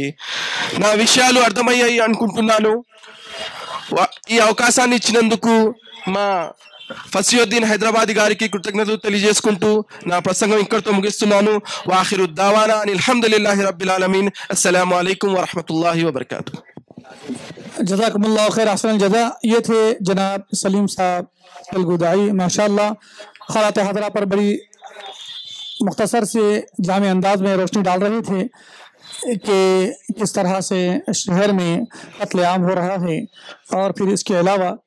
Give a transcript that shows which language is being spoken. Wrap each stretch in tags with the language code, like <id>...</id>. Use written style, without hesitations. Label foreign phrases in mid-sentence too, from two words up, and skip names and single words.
<te>నా విషయాలు అర్థమయ్యాయి అనుకుంటున్నాను. ఈ అవకాశాన్ని ఇచ్చినందుకు మా ఫసియుద్దీన్ హైదరాబాద్ గారికి కృతజ్ఞతలు తెలియజేసుకుంటూ నా ప్రసంగం ఇక్కడితో ముగిస్తున్నాను.</te> <ar>وآخر دعوانا أن الحمد لله رب العالمين. السلام عليكم ورحمة الله وبركاته. جزاكم الله خير، أحسن جزاء.</ar> <ur>یہ تھے جناب سلیم صاحب الگدائی. ماشاءاللہ حالات حاضرہ پر بڑی مختصر سے جامع انداز میں روشنی ڈال رہے تھے کہ کس طرح سے شہر میں قتلِ عام ہو رہا ہے اور پھر اس کے علاوہ</ur>